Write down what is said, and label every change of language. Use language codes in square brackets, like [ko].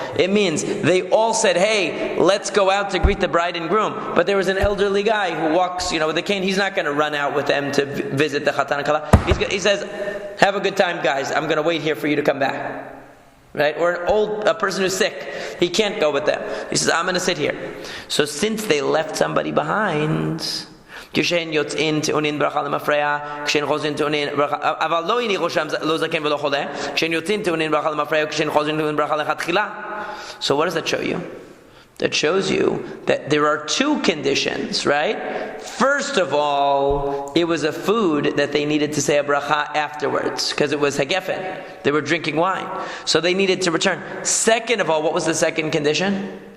[en] It means they all said, hey, let's go out to greet the bride and groom. But there was an elderly guy who walks, with a cane. He's not going to run out with them to visit the chatan and kala. He says, have a good time, guys. I'm going to wait here for you to come back. Right? Or a person who's sick. He can't go with them. He says, I'm going to sit here. So since they left somebody behind, [he] כשהן יוצאים טעונין ברכה למפרע, כשהן חוזרים טעונין ברכה, אבל לא הניחו שם לא זקן ולא חולה, כשהן יוצאים טעונין ברכה למפרע, כשהן חוזרים טעונין ברכה לכתחילה. [en] So what does that show you? That shows you that there are two conditions, right? First of all, it was a food that they needed to say a bracha afterwards, because it was hagefen. They were drinking wine. So they needed to return. Second of all, what was the second condition?